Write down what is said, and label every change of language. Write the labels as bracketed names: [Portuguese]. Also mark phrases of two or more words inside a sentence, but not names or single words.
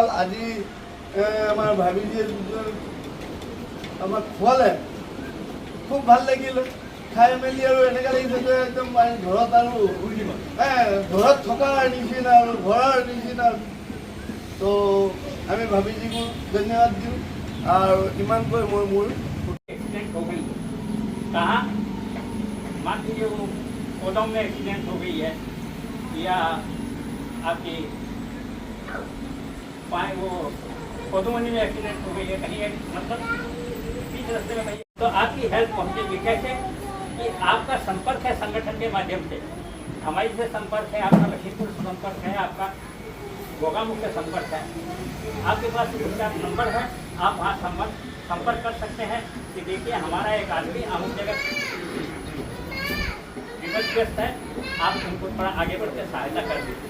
[Assamese] আজি আমাৰ ভাবিজিয়ে আমাক খোৱালে খুব ভাল লাগিলে, খাই মেলি আৰু এনেকুৱা লাগিছে যে একদম ঘৰত আৰু ঘৰত থকাৰ নিচিনা আৰু ঘৰৰ নিচিনা। তো আমি ভাবিজিকো ধন্যবাদ দিওঁ আৰু ইমানকৈ মই মোৰ [Hindi] एक्सीडेंट हो गई कहाँ मान लीजिए वो कोदम में एक्सीडेंट हो गई है या आपकी पाए वो कोदमनी में एक्सीडेंट हो गई है, कहीं मतलब बीच रास्ते में कहीं, तो आपकी हेल्प पहुँचेगी कैसे कि आपका संपर्क है संगठन के माध्यम से, हमारी से संपर्क है, आपका लखीमपुर से संपर्क है, आपका गोगामुख से संपर्क है, आपके पास उसका नंबर है, आप वहाँ संपर्क कर सकते हैं कि देखिए हमारा एक आदमी अमुक जगह विपदग्रस्त है, आप उनको थोड़ा आगे बढ़ के सहायता कर दीजिए।